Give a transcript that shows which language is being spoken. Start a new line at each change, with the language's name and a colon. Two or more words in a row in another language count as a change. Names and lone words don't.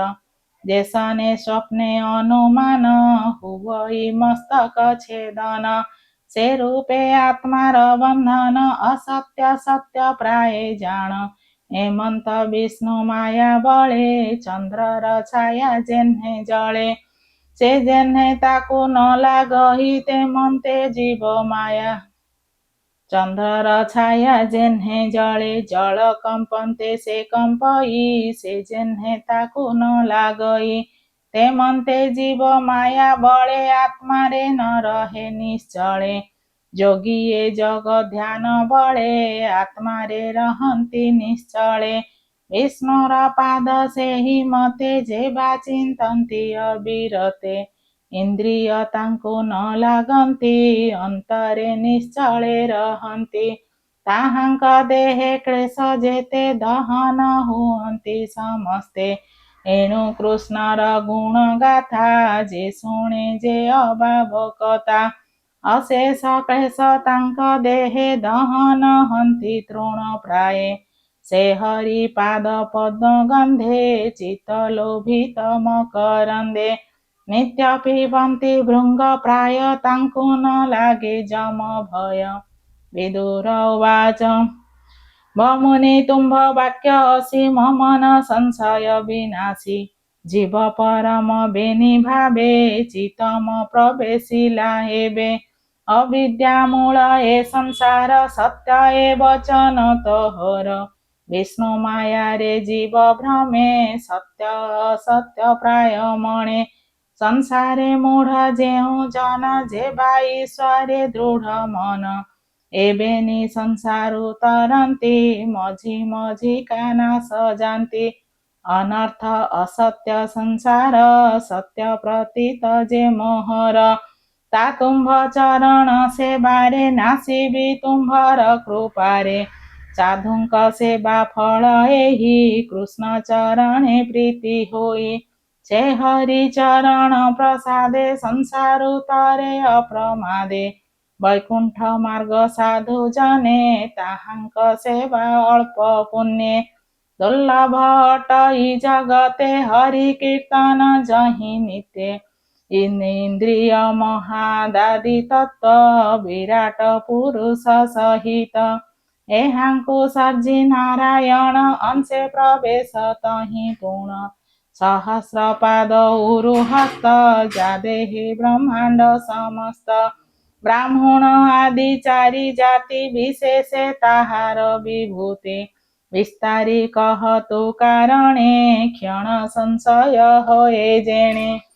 Odia: ଯେସନେ ସ୍ୱପ୍ନେ ଅନୁମାନ ହୁଅଇ ମସ୍ତକ ଛେଦନ। ସେ ରୂପେ ଆତ୍ମାର ବନ୍ଧନ ଅସତ୍ୟ ସତ୍ୟ ପ୍ରାୟ ଜାଣ। ହେମନ୍ତ ବିଷ୍ଣୁ ମାୟା ବଳେ ଚନ୍ଦ୍ରର ଛାୟା ଯେହ୍ନେ ଜଳେ। ସେ ଯେହ୍ନେ ତାକୁ ନ ଲାଗହି ତେମନ୍ତେ ଜୀବ ମାୟା। ଚନ୍ଦ୍ରର ଛାୟା ଯେହ୍ନେ ଜଳେ ଜଳ କମ୍ପନ୍ତେ ସେ କମ୍ପଇ। ସେ ଯେହ୍ନେ ତାକୁ ନ ଲାଗଇ ତେମନ୍ତେ ଜୀବ ମାୟା ବଳେ ଆତ୍ମାରେ ନ ରହେ ନିଶ୍ଚଳେ। ଯୋଗିଏ ଜଗ ଧ୍ୟାନ ବଳେ ଆତ୍ମାରେ ରହନ୍ତି ନିଶ୍ଚଳେ। ବିଷ୍ଣୁର ପାଦ ସେହି ମତେ ଯେବା ଚିନ୍ତନ୍ତି ଅବିରତେ। ଇନ୍ଦ୍ରିୟ ତାଙ୍କୁ ନ ଲାଗନ୍ତି ଅନ୍ତରେ ନିଶ୍ଚଳେ ରହନ୍ତି। ତାହାଙ୍କ ଦେହେ କ୍ଳେଶ ଯେତେ ଦହନ ହୁଅନ୍ତି ସମସ୍ତେ। ଏଣୁ କୃଷ୍ଣର ଗୁଣ ଗାଥା ଯେ ଶୁଣେ ଯେ ଅଭାବ କଥା। ଅଶେଷ କ୍ଳେଶ ତାଙ୍କ ଦେହେ ଦହନ ହନ୍ତି ତୃଣ ପ୍ରାୟେ। ସେ ହରି ପାଦ ପଦ୍ମ ଗନ୍ଧେ ଚିତ ଲୋଭିତ ମକରନ୍ଦେ। ନିତ୍ୟ ପିବନ୍ତି ଭୃଙ୍ଗ ପ୍ରାୟ ତାଙ୍କୁ ନ ଲାଗେ ଯମ ଭୟ। ବିଦୁର ଉବାଚ ଭମୁନି ତୁମ୍ଭ ବାକ୍ୟ ଅସୀମ ମନ ସଂଶୟ ବିନାଶୀ। ଜୀବ ପରମ ବେନି ଭାବେ ଚିତମ ପ୍ରବେଶିଲା ହେବେ। ଅବିଦ୍ୟା ମୂଳ ଏ ସଂସାର ସତ୍ୟ ଏ ବଚନ ତୋହର। ବିଷ୍ଣୁ ମାୟା ରେ ଜୀବ ଭ୍ରମେ ସତ୍ୟ ଅସତ୍ୟ ପ୍ରାୟ ମଣେ। ସଂସାରେ ମୂଢ଼ ଯେହୁ ଜନ ଯେବା ଈଶ୍ୱରେ ଦୃଢ଼ ମନ। ଏବେନୀ ସଂସାରୁ ତରନ୍ତି ମଝୀ ମଝୀ କାନା ସଜାନ୍ତି। ଅନର୍ଥ ଅସତ୍ୟ ସଂସାର ସତ୍ୟ ପ୍ରତୀତ ଯେ ମୋହର। ତା ତୁମ୍ଭ ଚରଣ ସେବାରେ ନାଶିବି ତୁମ୍ଭର କୃପାରେ। ସାଧୁଙ୍କ ସେବା ଫଳ ଏହି କୃଷ୍ଣ ଚରଣେ ପ୍ରୀତି ହୋଇ। ସେ ହରି ଚରଣ ପ୍ରସାଦେ ସଂସାରୁ ତରେ ଅପ୍ରମାଦେ। ବୈକୁଣ୍ଠ ମାର୍ଗ ସାଧୁ ଜନେ ତାହାଙ୍କ ସେବା ଅଳ୍ପ ପୁଣ୍ୟେ। ଦୁର୍ଲଭ ଅଟଇ ଜଗତେ ହରି କୀର୍ତ୍ତନ ଯହିଁ ନିତ୍ୟେ। ଇନ୍ଦ୍ରିୟ ମହାଦାଦି ତତ୍ତ୍ୱ ବିରାଟ ପୁରୁଷ ସହିତ ଏହାଙ୍କୁ ସର୍ଜି ନାରାୟଣ ଅଂଶେ ପ୍ରବେଶ ତହିଁ ପୁଣ ସହସ୍ରପାଦ ଉରୁ ହସ୍ତ ଯା ଦେହି ବ୍ରହ୍ମାଣ୍ଡ ସମସ୍ତ ବ୍ରାହ୍ମଣ ଆଦି ଚାରି ଜାତି ବିଶେଷେ ତାହାର ବିଭୂତି ବିସ୍ତାରି କହତୁ କାରଣେ କ୍ଷଣ ସଂଶୟ ହୋଏ ଯେଣେ